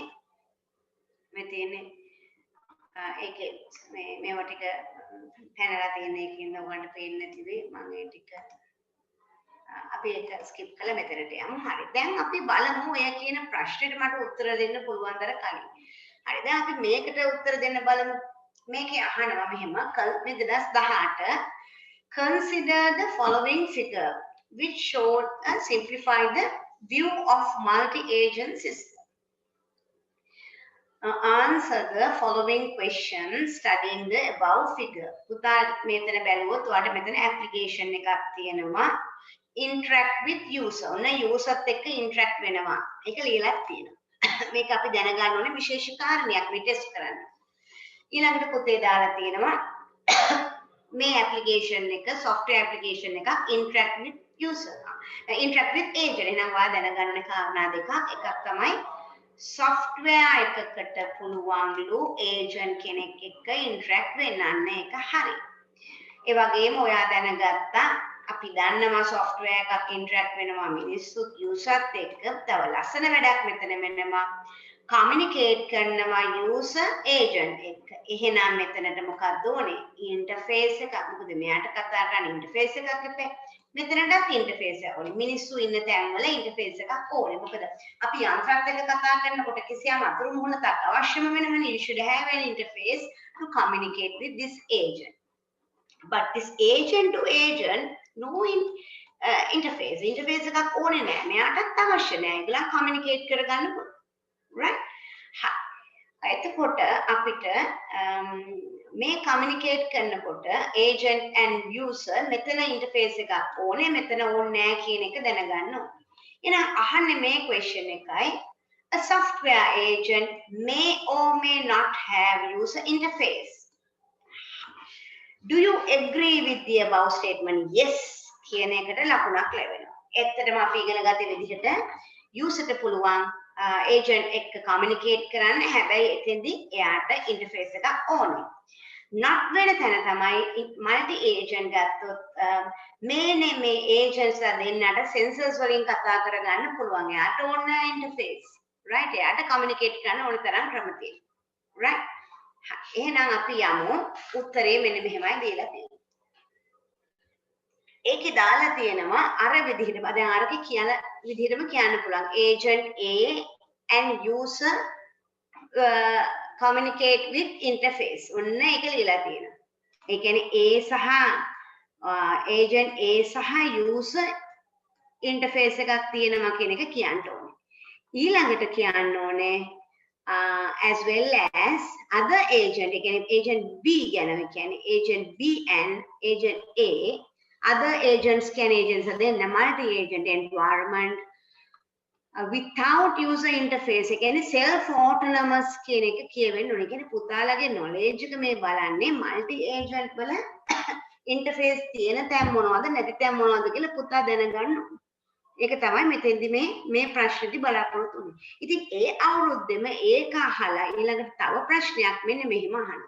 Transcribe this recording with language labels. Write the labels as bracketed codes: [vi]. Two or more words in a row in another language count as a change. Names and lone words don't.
[si] මේ තියෙන්නේ ඒකේ මේවා ටික පැනලා තියෙන එකකින් ඔයගොල්ලන්ට පේන්නේ නැතිවි මම ඒ ටික අපි ඒක ස්කිප් කළා මෙතනට යමු. හරි. දැන් අපි බලමු ඔය කියන ප්‍රශ්නෙට මට උත්තර දෙන්න පුළුවන් දර කලින්. හරි. දැන් අපි මේකට උත්තර දෙන්න බලමු. මේකේ අහනවා මෙහෙම මේ [en] 2018 consider the following figure which showed a simplified view of multi-agent system. Answer the following questions studying the above figure. [si] පුතා මෙතන බැලුවොත් ඔයාලට මෙතන application එකක් තියෙනවා. [en] interact with user. [si] ඔන්න user එක්ක interact වෙනවා. ඒක ලියලා තියෙනවා. මේක අපි දැනගන්න ඕනේ විශේෂ කාරණයක් මේ ටෙස්ට් කරන්න. ඊළඟට පුතේ දාලා තියෙනවා මේ application එක [en] software application [si] එකක් [en] interact with user. interact with agent. [si] එහෙනම් ඔයා දැනගන්න ඕනේ කාරණා දෙකක්. එකක් තමයි software එකකට පුළුවන්ලු agent කෙනෙක් එක්ක interact වෙන්න. අන්න ඒක හරි. ඒ වගේම ඔයා දැනගත්තා අපි දන්නවා software එකක් interact වෙනවා මිනිස්සුත් users එක්ක. තව ලස්සන වැඩක් මෙතන වෙනවා communicate කරනවා [en] user agent [si] එක්ක. එහෙනම් මෙතනට මොකක්ද ඕනේ? interface එකක්. මොකද මෙයාට කතා කරන්න interface එකක් එපේ. මෙතනටත් interface එකක් ඕනේ. මිනිස්සු ඉන්න තැන්වල interface එකක් ඕනේ. මොකද අපි යන්ත්‍රات එක්ක කතා කරනකොට කිසියම් අතුරු මුහුණක් අවශ්‍යම වෙනවනේ. [en] You should have an interface to communicate with this agent. But this agent to agent no interface [si] එකක් ඕනේ නෑ. මෙයාටත් අවශ්‍ය නෑ. ඒගොල්ලන් communicate කරගන්න පුළුවන්. right? එතකොට අපිට මේ communicate කරනකොට [en] agent and user [si] මෙතන interface එකක් ඕනේ. මෙතන ඕනේ නෑ කියන එක දැනගන්න ඕනේ. එහෙනම් අහන්නේ මේ question එකයි [en] a software agent may or may not have user interface. Do you agree with the above statement? [si] Yes කියන එකට ලකුණක් ලැබෙනවා. ඇත්තටම අපි ඉගෙන ගත විදිහට user ට පුළුවන් agent එක්ක communicate කරන්න. හැබැයි එතෙන්දී එයාට interface එකක් ඕනේ. not වෙන තැන තමයි [en] multi agent [si] ගත්තොත් මේ agents දෙන්නට sensors වලින් කතා කරගන්න පුළුවන්. එයාට ඕන interface. right? එයාට communicate කරන්න ඕන තරම් ක්‍රම තියෙනවා. right? එහෙනම් අපි යමු උත්තරේ මෙන්න මෙහෙමයි දීලා තියෙන්නේ. ඒකේ දාලා තියෙනවා අර විදිහටම දැන් අරක කියන විදිහටම කියන්න පුළුවන් [en] agent A and user communicate with interface. [si] ඔන්න ඒක ලියලා තියෙනවා. ඒ කියන්නේ A සහ agent A සහ [en] user interface [si] එකක් තියෙනවා කියන එක කියන්න ඕනේ. ඊළඟට කියන්න ඕනේ [en] as well as other agent, again agent B [si] ගැන කියන්නේ [en] agent B and agent A, other agents can agents are then multi-agent environment without user interface. [si] again [en] self autonomous [si] කියන එක කියවෙන්න ඕනේ. කියන්නේ පුතාලගේ knowledge එක මේ බලන්නේ multi-agent වල interface තියෙන තැන් මොනවද නැති තැන් මොනවද කියලා පුතා දැනගන්න ඕනේ. ඒක තමයි මෙතෙන්දි මේ ප්‍රශ්නෙදි බලාපොරොත්තු වෙන්නේ. ඉතින් ඒ අවුරුද්දෙම ඒක අහලා ඊළඟට තව ප්‍රශ්නයක් මෙන්න මෙහෙම අහනවා.